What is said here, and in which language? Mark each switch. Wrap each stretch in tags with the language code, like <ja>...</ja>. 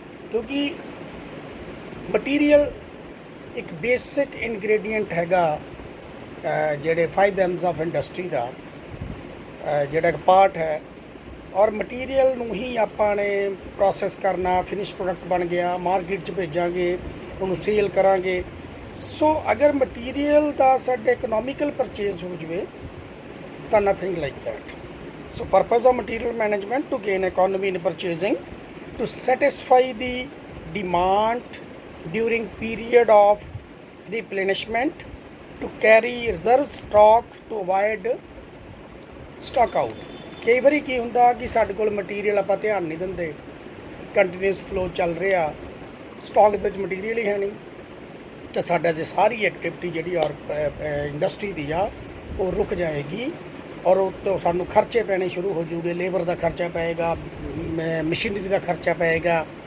<pa>ਕਿਉਂਕਿ ਮਟੀਰੀਅਲ ਇੱਕ basic ingredient ਹੈਗਾ, ਜਿਹੜੇ 5 M's ਆਫ ਇੰਡਸਟਰੀ ਦਾ ਜਿਹੜਾ ਇੱਕ ਪਾਰਟ ਹੈ। ਔਰ ਮਟੀਰੀਅਲ ਨੂੰ ਹੀ ਆਪਾਂ ਨੇ ਪ੍ਰੋਸੈਸ ਕਰਨਾ, ਫਿਨਿਸ਼ ਪ੍ਰੋਡਕਟ ਬਣ ਗਿਆ, ਮਾਰਕੀਟ 'ਚ ਭੇਜਾਂਗੇ, ਉਹਨੂੰ ਸੇਲ ਕਰਾਂਗੇ। ਸੋ ਅਗਰ ਮਟੀਰੀਅਲ ਦਾ ਸਾਡੇ ਇਕਨੋਮਿਕਲ ਪਰਚੇਜ਼ ਹੋ ਜਾਵੇ ਤਾਂ</pa> <en>Nothing like that. So purpose of material management: to gain economy in purchasing, to satisfy the demand during period of replenishment, to carry reserve stock to avoid stock out।</en> <pa>ਕਈ ਵਾਰੀ ਕੀ ਹੁੰਦਾ ਕਿ ਸਾਡੇ ਕੋਲ material ਆਪਾਂ ਧਿਆਨ ਨਹੀਂ ਦਿੰਦੇ, ਕੰਟੀਨਿਊਸ ਫਲੋ ਚੱਲ ਰਿਹਾ, ਸਟਾਕ ਵਿੱਚ ਮਟੀਰੀਅਲ ਹੀ ਹੈ ਨਹੀਂ, ਤਾਂ ਸਾਡਾ ਜੇ ਸਾਰੀ ਐਕਟੀਵਿਟੀ ਜਿਹੜੀ ਇੰਡਸਟਰੀ ਦੀ ਆ ਉਹ ਰੁਕ ਜਾਏਗੀ। ਔਰ ਉੱਤੋਂ ਸਾਨੂੰ ਖਰਚੇ ਪੈਣੇ ਸ਼ੁਰੂ ਹੋ ਜੂਗੇ, ਲੇਬਰ ਦਾ ਖਰਚਾ ਪਏਗਾ, ਮਸ਼ੀਨਰੀ ਦਾ ਖਰਚਾ ਪਏਗਾ।</pa>